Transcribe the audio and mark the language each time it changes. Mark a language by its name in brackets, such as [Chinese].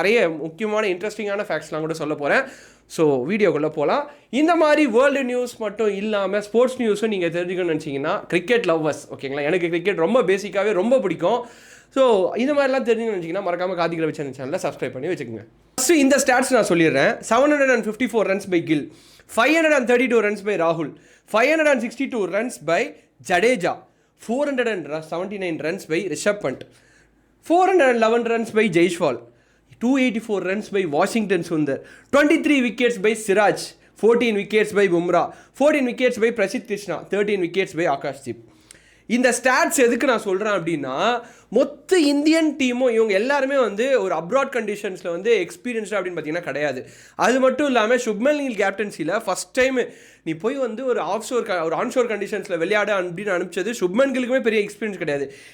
[Tamil] நிறைய முக்கியமான இன்ட்ரெஸ்டிங்கான ஃபேக்ட்ஸ்லாம் கூட சொல்ல போகிறேன். ஸோ வீடியோக்குள்ளே போகலாம். இந்த மாதிரி வேர்ல்டு நியூஸ் மட்டும் இல்லாமல் ஸ்போர்ட்ஸ் நியூஸும் நீங்கள் தெரிஞ்சுக்கணும்னு நினச்சிங்கன்னா கிரிக்கெட் லவ்வர்ஸ் ஓகேங்களா, எனக்கு கிரிக்கெட் ரொம்ப பேசிக்காகவே ரொம்ப பிடிக்கும். ஸோ இந்த மாதிரிலாம் தெரிஞ்சுக்கணும்னு நினச்சிங்கன்னா மறக்காமல் கார்த்திக் ரவி சேனலை சப்ஸ்கிரைப் பண்ணி வச்சுக்கோங்க. ஃபஸ்ட்டு இந்த ஸ்டாட்ஸ் நான் சொல்லிடுறேன். [English] 754 runs by Gill, 532 runs by Rahul, 562 runs by Jadeja, 479 runs by Rishabh Pant, 411 runs by Jaiswal, 284 runs by Washington Sundar, 23 wickets by Siraj, 14 wickets by Bumrah, 14 wickets by Prasidh Krishna, 13 wickets by Akashdeep. [Tamil] இந்த stats எதுக்கு நான் சொல்கிறேன் அப்படின்னா, மொத்த Indian டீமும் இவங்க எல்லாருமே வந்து ஒரு அப்ராட் கண்டிஷன்ஸில் வந்து எக்ஸ்பீரியன்ஸ்டு அப்படின்னு பார்த்தீங்கன்னா கிடையாது. அது மட்டும் இல்லாமல் சுப்மன் கில் கேப்டன்சியில் ஃபஸ்ட் டைம் நீ போய் வந்து ஒரு ஆன்ஷோர் கண்டிஷன்ஸில் விளையாட அப்படின்னு அனுப்பிச்சது சுப்மன் கில்லுக்குமே பெரிய எக்ஸ்பீரியன்ஸ் கிடையாது.